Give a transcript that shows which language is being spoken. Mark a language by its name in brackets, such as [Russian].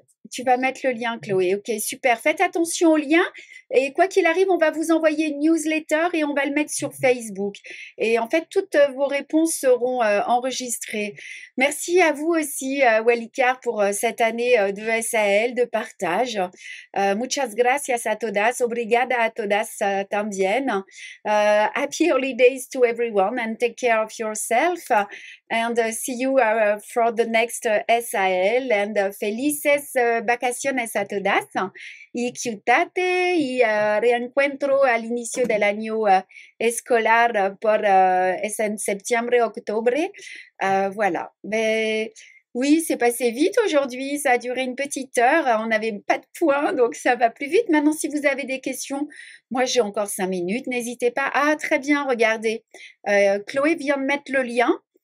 [French] Tu vas mettre le lien, Chloé. Ok, super. Faites attention au lien. Et quoi qu'il arrive, on va vous envoyer une newsletter et on va le mettre sur Facebook. Et en fait, toutes vos réponses seront enregistrées. Merci à vous aussi, Walikar, pour cette année de SAL, de partage. [Spanish] Muchas gracias a todas. [Portuguese] Obrigada a todas [Spanish] también. [English] Happy holidays to everyone and take care of yourself. And see you for the next SAL. And [Spanish] felices vacaciones a todas. Y cuídate y reencuentro al inicio del año escolar es en septiembre-octobre. [French] Voilà. Mais oui, c'est passé vite aujourd'hui. Ça a duré une petite heure. On n'avait pas de points, donc ça va plus vite. Maintenant, si vous avez des questions, moi j'ai encore 5 minutes. N'hésitez pas. Ah, très bien, regardez. Chloé vient de mettre le lien.